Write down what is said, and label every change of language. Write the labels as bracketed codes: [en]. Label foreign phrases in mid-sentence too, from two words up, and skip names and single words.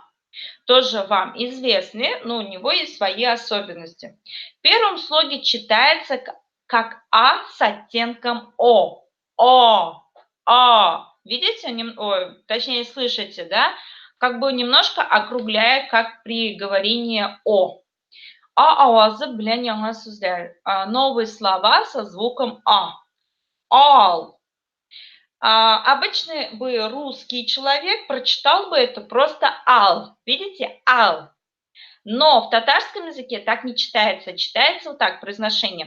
[ru] Тоже вам известный, но у него есть свои особенности. В первом слоге читается как А с оттенком О. О. Видите? Точнее, слышите, да? Как бы немножко округляя, как при говорении О. [tt] Ауазы белән яңа сүзләр. [ru] Новые слова со звуком А. [tt] All. [ru] Обычный бы русский человек прочитал бы это просто ал. Видите? Ал. Но в татарском языке так не читается. Читается вот так произношение.